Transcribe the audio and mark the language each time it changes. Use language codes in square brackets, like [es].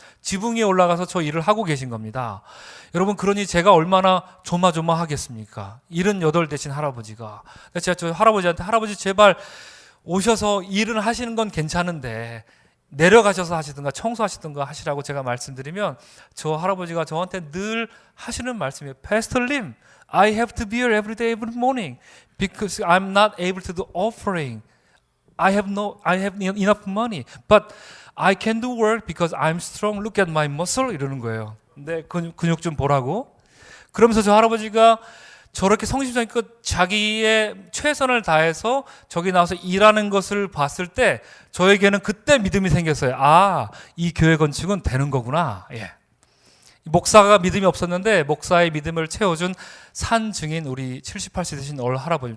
[ko] 지붕 위에 올라가서 저 일을 하고 계신 겁니다. 여러분, 그러니 제가 얼마나 조마조마하겠습니까? 78 되신 할아버지가. 제가 저 할아버지한테, 할아버지 제발 오셔서 일을 하시는 건 괜찮은데 내려가셔서 하시든가 청소하시든가 하시라고 제가 말씀드리면, 저 할아버지가 저한테 늘 하시는 말씀이에요. [en] Pastor Lim, I have to be here every day, every morning because I'm not able to do offering. I have enough money, but I can do work because I'm strong. Look at my muscle. [ko] 이러는 거예요. 근데 근육 좀 보라고. 그러면서 저 할아버지가 저렇게 성심성의껏 자기의 최선을 다해서 저기 나와서 일하는 것을 봤을 때 저에게는 그때 믿음이 생겼어요. 아, 이 교회 건축은 되는 거구나. 예. 목사가 믿음이 없었는데 목사의 믿음을 채워준 산 증인 우리 78세 되신 얼 할아버지.